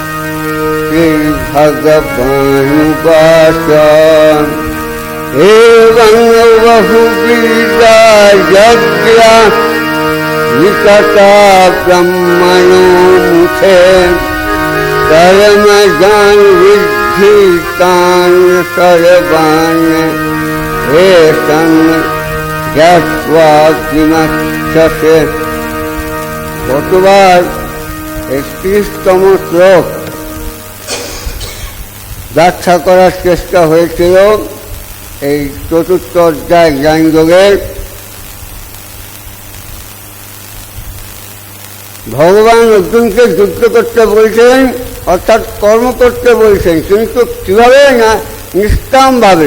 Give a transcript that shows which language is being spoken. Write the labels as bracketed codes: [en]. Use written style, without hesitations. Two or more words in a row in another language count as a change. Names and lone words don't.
[sa] श्रीभगवानुवाच एवं बहुविधा यज्ञा वितता ब्रह्मणो मुखे कर्मजान् विद्धि तान् सर्वान् येषां ज्ञात्वा किमच्छसे। [bn] গতবার 31তম শ্লোক ব্যাখ্যা করার চেষ্টা হয়েছিল এই চতুর্থ অধ্যায় জ্ঞানযোগের। ভগবান অর্জুনকে যুদ্ধ করতে বলছেন, অর্থাৎ কর্ম করতে বলছেন, কিন্তু কীভাবে না নিষ্কামভাবে।